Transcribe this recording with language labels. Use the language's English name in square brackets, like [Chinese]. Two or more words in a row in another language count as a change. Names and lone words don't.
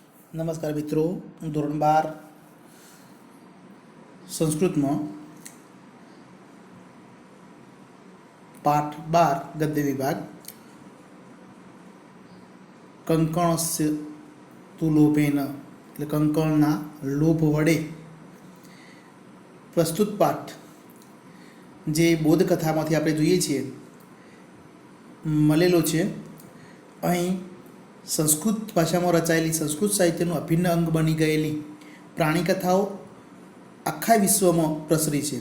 [Hindi] नमस्कार मित्रों, धोरण 12 संस्कृत में पाठ 12 गद्य विभाग [Sanskrit] कंकणस्य तु लोभेन [Gujarati] એટલે કંકણના લોભ વડે પ્રસ્તુત પાઠ જે બોધકથામાંથી આપણે જોઈએ છીએ મળેલો છે। અહીં સંસ્કૃત ભાષામાં રચાયેલી સંસ્કૃત સાહિત્યનું અભિન્ન અંગ બની ગયેલી પ્રાણી કથાઓ આખા વિશ્વમાં પ્રસરી છે।